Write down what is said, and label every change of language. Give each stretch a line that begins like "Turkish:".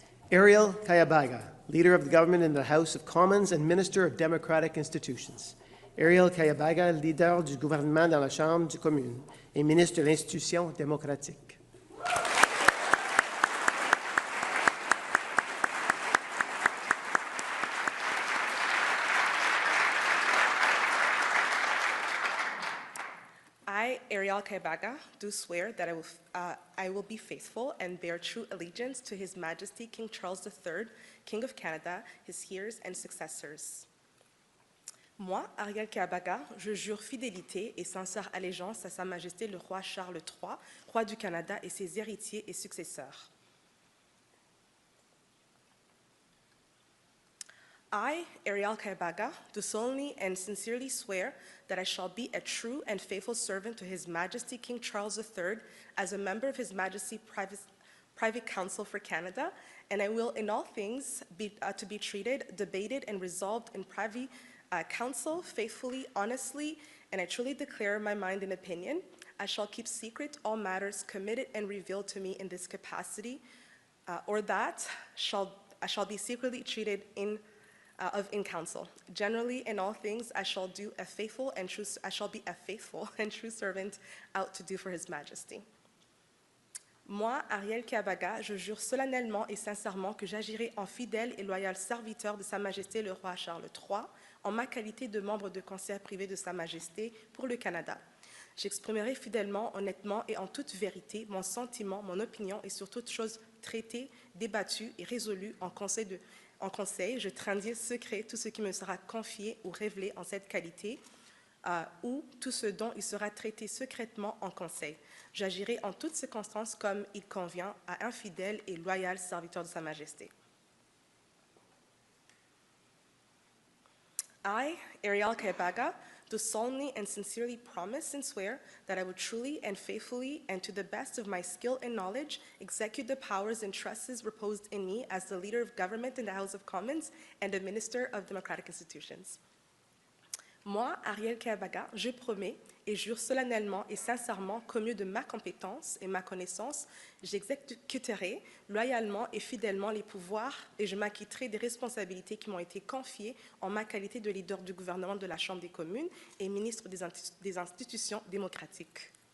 English: Ariel Kayabaga, Leader of the Government in the House of Commons and Minister of Democratic Institutions.
French: Ariel Kayabaga, leader du gouvernement dans la Chambre des communes et ministre de l'Institution démocratique.
English: Ariel Kaibaga, do swear that I will be faithful and bear true allegiance to His Majesty King Charles III, King of Canada, his heirs and successors.
French: Moi, Ariel Kaibaga, je jure fidélité et sincère allégeance à Sa Majesté le roi Charles III, roi du Canada et ses héritiers et successeurs.
English: I, Ariel Kaibaga, do solemnly and sincerely swear that I shall be a true and faithful servant to His Majesty King Charles III as a member of His Majesty's Private Council for Canada, and I will in all things be treated, debated, and resolved in private council faithfully, honestly, and I truly declare my mind and opinion. I shall keep secret all matters committed and revealed to me in this capacity, or that I shall be secretly treated in council. Generally, in all things, I shall be a faithful and true servant out to do for His Majesty.
French: Moi, Ariel Kaibaga, je jure solennellement et sincèrement que j'agirai en fidèle et loyal serviteur de Sa Majesté le roi Charles III, en ma qualité de membre de conseil privé de Sa Majesté pour le Canada. J'exprimerai fidèlement, honnêtement et en toute vérité mon sentiment, mon opinion et sur toute chose traitée, débattue et résolue en conseil, je tiendrai secret tout ce qui me sera confié ou révélé en cette qualité, ou tout ce dont il sera traité secrètement en conseil. J'agirai en toutes circonstances comme il convient à un fidèle et loyal serviteur de Sa Majesté.
English: I, Ariel Kaibaga, do solemnly and sincerely promise and swear that I will truly and faithfully and to the best of my skill and knowledge execute the powers and trusts reposed in me as the leader of government in the House of Commons and a minister of democratic institutions.
French: Moi, Ariel Kaibaga, je promets et jure solennellement et sincèrement qu'au mieux de ma compétence et ma connaissance, j'exécuterai loyalement et fidèlement les pouvoirs et je m'acquitterai des responsabilités qui m'ont été confiées en ma qualité de leader du gouvernement de la Chambre des communes et ministre des institutions démocratiques.